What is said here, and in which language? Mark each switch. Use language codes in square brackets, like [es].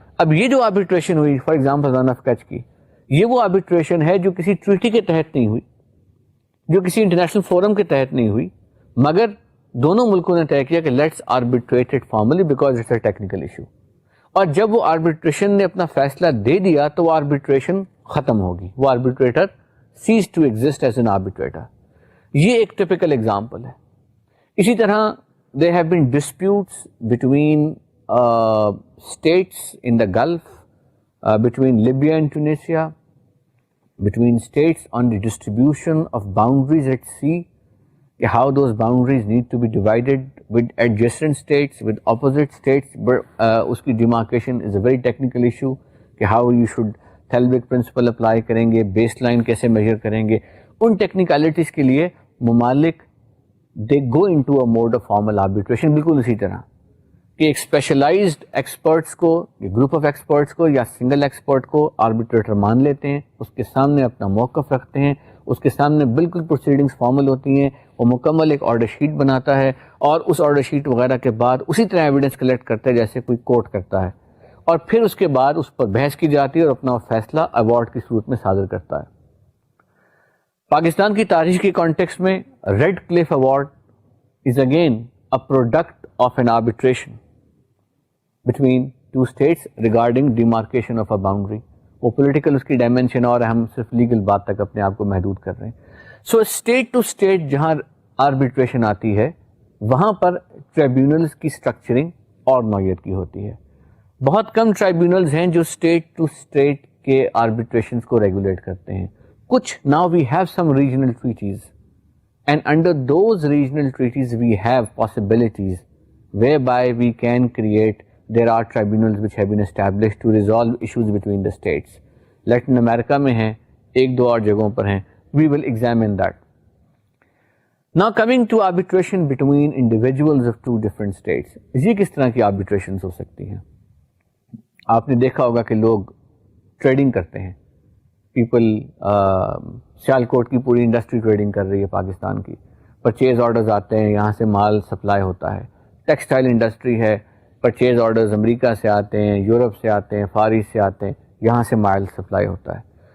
[ur] اب یہ جو آربیٹریشن ہوئی فار ایگزامپل رن آف کچ کی, یہ وہ آربیٹریشن ہے جو کسی ٹریٹی کے تحت نہیں ہوئی, جو کسی انٹرنیشنل فورم کے تحت نہیں ہوئی, مگر دونوں ملکوں نے طے کیا کہ [en] Let's arbitrate it formally because it's a technical issue. [ur] اور جب وہ آربیٹریشن نے اپنا فیصلہ دے دیا تو وہ آربیٹریشن ختم ہوگی, وہ arbitrator [en] Ceases to exist as an arbitrator. [ur] یہ ایک ٹپیکل ایگزامپل ہے. [en] اسی طرح there have been disputes between states in the Gulf, between Libya and Tunisia, between states on the distribution of boundaries at sea, how those boundaries need to be divided with adjacent states, with opposite states. Uski demarcation is a very technical issue, how you should Thalberg principle apply [ur] کریں گے, base line کیسے major کریں گے. ان technicalities کے لیے ممالک [en] they go into a mode of formal arbitration. [ur] بالکل اسی طرح کہ ایک اسپیشلائزڈ ایکسپرٹس کو, گروپ آف ایکسپرٹس کو یا سنگل ایکسپرٹ کو آربیٹریٹر مان لیتے ہیں, اس کے سامنے اپنا موقف رکھتے ہیں, اس کے سامنے بالکل پروسیڈنگس فارمل ہوتی ہیں, وہ مکمل ایک آرڈر شیٹ بناتا ہے اور اس آرڈر شیٹ وغیرہ کے بعد اسی طرح ایویڈنس کلیکٹ کرتا ہے جیسے کوئی کورٹ کرتا ہے, اور پھر اس کے بعد اس پر بحث کی جاتی ہے اور اپنا فیصلہ ایوارڈ کی صورت میں صادر کرتا ہے. پاکستان کی تاریخ کے کانٹیکسٹ میں [en] Radcliffe award is again a product of an arbitration between two states regarding demarcation of a boundary. [ur] وہ پولیٹیکل اس کی ڈائمینشن اور ہم صرف لیگل بات تک اپنے آپ کو محدود کر رہے ہیں. سو اسٹیٹ ٹو اسٹیٹ جہاں آربیٹریشن آتی ہے وہاں پر ٹریبیونلز کی اسٹرکچرنگ اور نوعیت کی ہوتی ہے. بہت کم ٹرائبیونلز ہیں جو اسٹیٹ ٹو اسٹیٹ کے آربیٹریشنز کو ریگولیٹ کرتے ہیں. [en] کچھ now we have some regional treaties and under those regional treaties we have possibilities whereby we can create, there are tribunals which have been established to resolve issues between the states. [ur] لیٹن امریکہ میں ہیں, ایک دو اور جگہوں پر ہیں. [en] We will examine that. Now coming to arbitration between individuals of two different states. [ur] یہ کس طرح کی arbitrations ہو سکتی ہیں؟ آپ نے دیکھا ہوگا کہ لوگ ٹریڈنگ کرتے ہیں. پیپل سیالکوٹ کی پوری انڈسٹری ٹریڈنگ کر رہی ہے پاکستان کی. پرچیز آرڈرز آتے ہیں, یہاں سے مال سپلائی ہوتا ہے. ٹیکسٹائل انڈسٹری ہے, پرچیز آرڈرز امریکہ سے آتے ہیں, یورپ سے آتے ہیں, فار ایسٹ سے آتے ہیں, یہاں سے مال سپلائی ہوتا ہے.